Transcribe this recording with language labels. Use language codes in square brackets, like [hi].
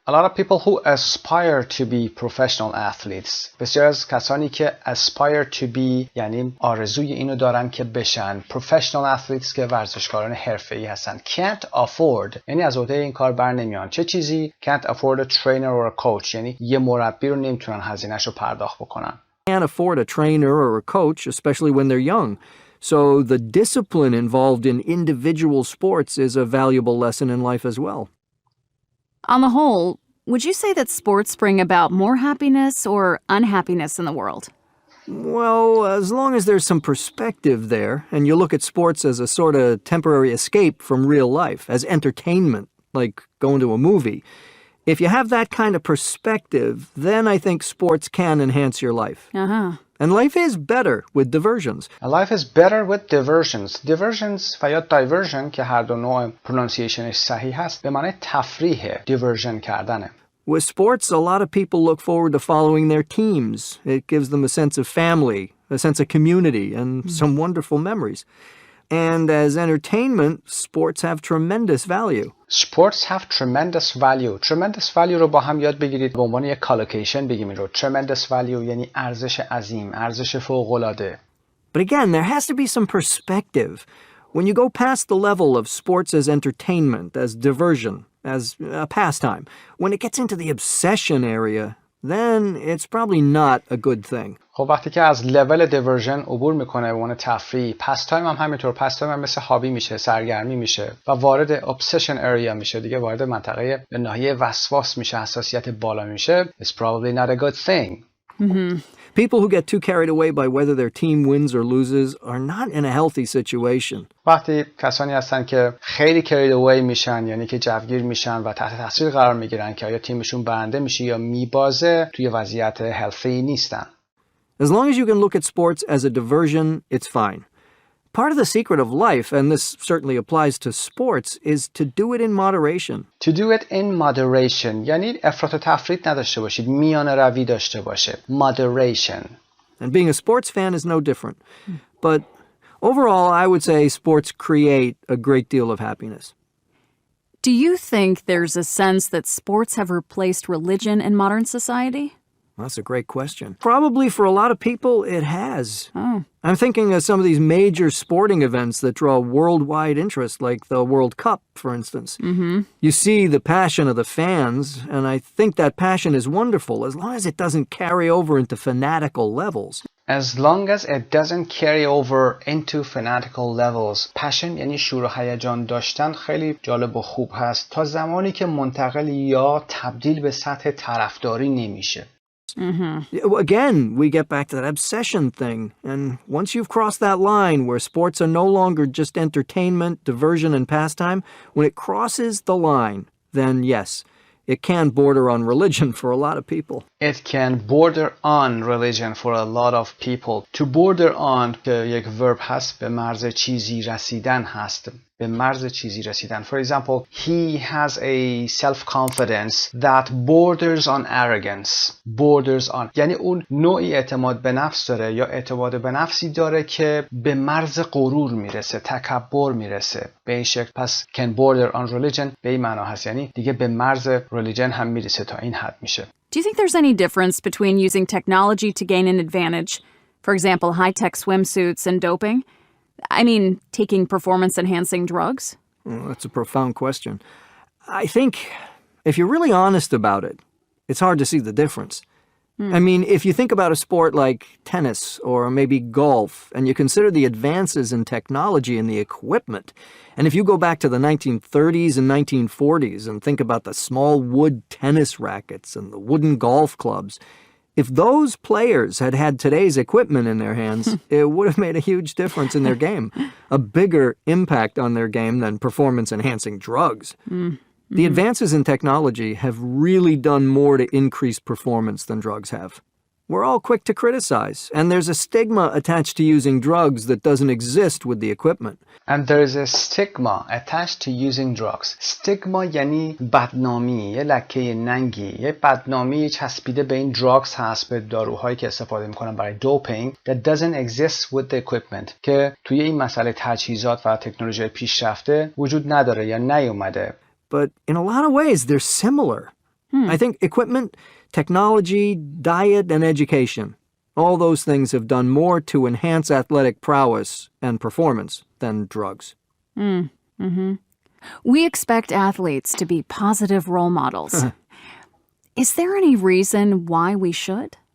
[en] A lot of people who aspire to be professional athletes. [fa] بسیار از کسانی که [en] aspire to be [fa] یعنی آرزوی اینو دارن که بشن [en] professional athletes [fa] که ورزشکاران حرفه‌ای هستن. [en] Can't afford [fa] یعنی از عهده این کار بر نمیان. چه چیزی؟ [en] Can't afford a trainer or a coach [fa] یعنی یه مربی رو نمیتونن هزینه‌شو پرداخت بکنن. [en] Can't afford a trainer or a coach, especially when they're young. So the discipline involved in individual sports is a valuable lesson in life as well. On the whole, would you say that sports bring about more happiness or unhappiness in the world? Well, as long as there's some perspective there, and you look at sports as a sort of temporary escape from real life, as entertainment, like going to a movie, if you have that kind of perspective, then I think sports can enhance your life. And life is better with diversions. Life is better with diversions. [fa] Diversions و یا diversion که هر دو نوع pronunciationش صحیح هست به معنی تفریحه. diversion کردنه. [en] With sports, a lot of people look forward to following their teams. It gives them a sense of family, a sense of community, and some wonderful memories. And as entertainment, sports have tremendous value. Sports have tremendous value. Tremendous value [fa] رو با هم یاد بگیرید. به عنوان یک کالوکیشن بگیم این رو. [en] Tremendous value [fa] یعنی ارزش عظیم، ارزش فوق‌العاده. [en] But again, there has to be some perspective. When you go past the level of sports as entertainment, as diversion, as a pastime, when it gets into the obsession area, then it's probably not a good thing. [fa] خب وقتی که از لول دیورژن عبور میکنه به عنوان تفریح، پستایم هم همینطور. پستایم هم مثل هابی میشه، سرگرمی میشه و وارد [en] obsession area [fa] میشه، دیگه وارد منطقه ناحیه وسواس میشه، حساسیت بالا میشه. [en] It's probably not a good thing. People who get too carried away by whether their team wins or loses are not in a healthy situation. [fa] وقتی کسانی هستن که خیلی [en] carried away [fa] میشن، یعنی که جوگیر میشن و تحت تاثیر قرار میگیرن که آیا تیمشون برنده میشه یا میبازه، توی وضعیت healthy نیستن. [en] As long as you can look at sports as a diversion, it's fine. Part of the secret of life, and this certainly applies to sports, is to do it in moderation. To do it in moderation [fa] یعنی افراط و تفرید نداشته باشید، میانه روی داشته باشه. [en] Moderation. And being a sports fan is no different. But overall, I would say sports create a great deal of happiness. Do you think there's a sense that sports have replaced religion in modern society? That's a great question. Probably for a lot of people, it has. Oh. I'm thinking of some of these major sporting events that draw worldwide interest, like the World Cup, for instance. You see the passion of the fans, and I think that passion is wonderful, as long as it doesn't carry over into fanatical levels. As long as it doesn't carry over into fanatical levels. [fa] Passion یعنی شور و هیجان داشتن خیلی جالب و خوب هست تا زمانی که منتقل یا تبدیل به سطح طرفداری نمیشه. [en] Again, we get back to that obsession thing. And once you've crossed that line where sports are no longer just entertainment, diversion, and pastime, when it crosses the line, then yes, it can border on religion for a lot of people. It can border on religion for a lot of people. To border on [fa] که یک verb هست، به مرز چیزی رسیدن هست. به مرز چیزی رسیدن. [en] For example, he has a self-confidence that borders on arrogance. Borders on. [fa] یعنی اون نوعی اعتماد به نفس داره یا اعتماد به نفسی داره که به مرز غرور میرسه، تکبر میرسه. به این شکل پس [en] can border on religion [fa] به این معنا هست. یعنی دیگه به مرز religion هم میرسه، تا این حد میشه. [en] Do you think there's any difference between using technology to gain an advantage? For example, high-tech swimsuits and doping? I mean, taking performance-enhancing drugs? Oh, that's a profound question. I think if you're really honest about it, it's hard to see the difference. I mean, if you think about a sport like tennis or maybe golf, and you consider the advances in technology and the equipment, and if you go back to the 1930s and 1940s and think about the small wood tennis rackets and the wooden golf clubs, if those players had had today's equipment in their hands, it would have made a huge difference in their game, a bigger impact on their game than performance-enhancing drugs. The advances in technology have really done more to increase performance than drugs have. We're all quick to criticize, and there's a stigma attached to using drugs that doesn't exist with the equipment. And there is a stigma attached to using drugs. [fa] Stigma یعنی بدنامی، یه لکه ننگی، یه بدنامی چسبیده به این drugs هست، به داروهایی که استفاده میکنن برای doping [en] that doesn't exist with the equipment [fa] که توی این مسئله تجهیزات و تکنولوژی پیشرفته وجود نداره یا نیومده. [en] But in a lot of ways, they're similar. I think equipment, technology, diet, and education, all those things have done more to enhance athletic prowess and performance than drugs. We expect athletes to be positive role models. Is there any reason why we should?